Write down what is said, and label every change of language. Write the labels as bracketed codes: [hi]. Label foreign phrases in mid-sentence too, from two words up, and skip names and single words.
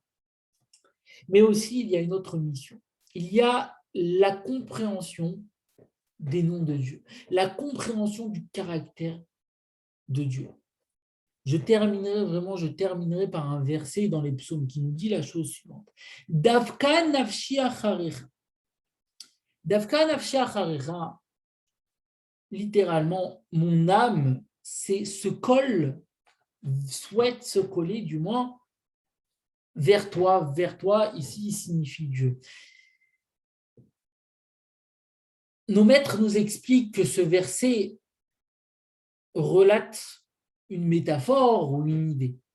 [fr] Mais aussi, il y a une autre mission. Il y a la compréhension des noms de Dieu, la compréhension du caractère de Dieu. Je terminerai par un verset dans les psaumes qui nous dit la chose suivante. [he] דבקה נפשי אחריך. דבקה נפשי אחריך, [fr] littéralement, mon âme souhaite se coller du moins vers toi, ici signifie Dieu. Nos maîtres nous expliquent que ce verset relate une métaphore ou une idée.